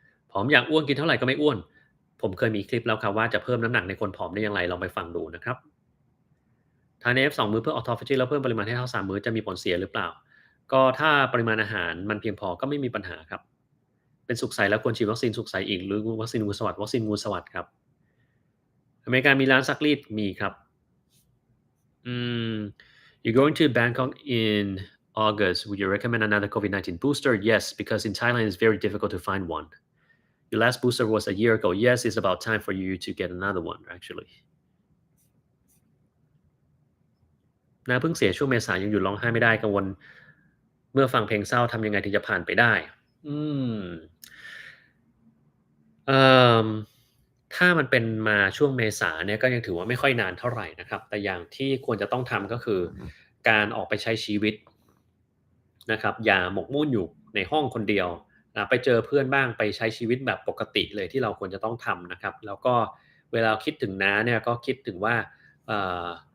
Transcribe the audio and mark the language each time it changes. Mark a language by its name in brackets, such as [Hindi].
[Thai] ผอมอย่างอ้วนกินเท่าไรก็ไม่อ้วนผมเคยมีคลิปแล้วครับว่าจะเพิ่มน้ำหนักในคนผอมได้อย่างไรลองไปฟังดูนะครับทาน AF 2มื้อเพื่อ Autophagy แล้วเพิ่มปริมาณให้เท่า3มื้อจะมีผลเสียหรือเปล่าก็ถ้าปริมาณอาหารมันเพียงพอก็ไม่มีปัญหาครับ เป็นสุขใสแล้วควรฉีดวัคซีนสุขใสอีกหรือวัคซีนงูสวัสด์วัคซีนงูสวัสด์ครับอเมริกามีร้านซักรีดมีครับอืม [English] You're going to Bangkok in August. Would you recommend another COVID-19 booster? Yes, because in Thailand it's very difficult to find one. Your last booster was a year ago. Yes, it's about time for you to get another one, actually. [Thai] น้าเพิ่งเสียช่วงเมษายนยังหยุดร้องไห้ไม่ได้กังวลเมื่อฟังเพลงเศร้าทำยังไงถึงจะผ่านไปได้อืม เอ่อถ้ามันเป็นมาช่วงเมษาเนี่ยก็ยังถือว่าไม่ค่อยนานเท่าไรนะครับแต่อย่างที่ควรจะต้องทำก็คือการออกไปใช้ชีวิตนะครับอย่าหมกมุ่นอยู่ในห้องคนเดียวไปเจอเพื่อนบ้างไปใช้ชีวิตแบบปกติเลยที่เราควรจะต้องทำนะครับแล้วก็เวลาคิดถึงน้าเนี่ยก็คิดถึงว่าเอ่อ